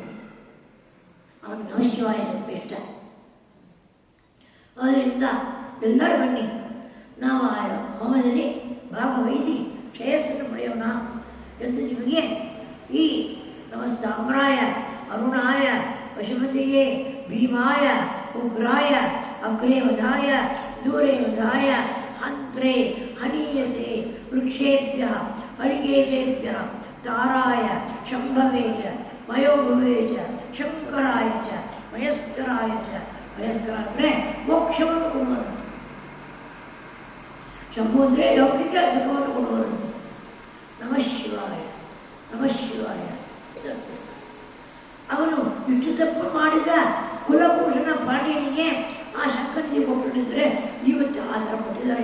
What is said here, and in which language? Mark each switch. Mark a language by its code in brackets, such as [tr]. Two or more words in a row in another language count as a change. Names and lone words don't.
[kn] ಅವನು ನಮಃಶಿವಾಯ ಸ್ವಲ್ಪ ಇಷ್ಟ. ಅದರಿಂದ ಎಲ್ಲರೂ ಬನ್ನಿ, ನಾವು ಆ ಹೋಮದಲ್ಲಿ ಭಾಗವಹಿಸಿ ಶ್ರೇಯಸ್ಸನ್ನು ಪಡೆಯೋಣ ಎಂದು ನಿಮಗೆ ಈ [sa] ನಮಸ್ತಾಮ್ರಾಯ ಅರುಣಾಯ ಪಶುಪತಿಯೇ ಭೀಮಾಯ ಉಗ್ರಾಯ ಅಗ್ರೇ ವಧಾಯ ದೂರೇ ವಧಾಯ ಹಂತ್ರೇ ಹನೀಯಸೆ ವೃಕ್ಷೇಭ್ಯ ಅರಿಗೇಭ್ಯ ತಾರಾಯ ಶಂಭವೇ ಚ ಮಯೋಭವೇ ಚ ಶಂಕರಾಯ ಚ ವಯಸ್ಕರಾಯ ಚ. [kn] ವಯಸ್ಕರ ಅಂದರೆ ಮೋಕ್ಷವನ್ನು ಕೊಡುವರು, ಶಂಭು ಅಂದರೆ ಲೌಕಿಕ ಸುಖವನ್ನು ಕೊಡುವರಂತೆ. [sa] ನಮಃ ಶಿವಾಯ ನಮಃ ಶಿವಾಯ. [kn] ಅವನು ಇಷ್ಟು ತಪ್ಪು ಮಾಡಿದ ಕುಲಪುರುಷನ ಪಾಂಡ್ಯನಿಗೆ ಆ ಶಂಕರಜಿ ಕೊಟ್ಟಿದ್ದರೆ ಇವತ್ತು ಆ ಥರ ಕೊಟ್ಟಿದ್ದಾರೆ.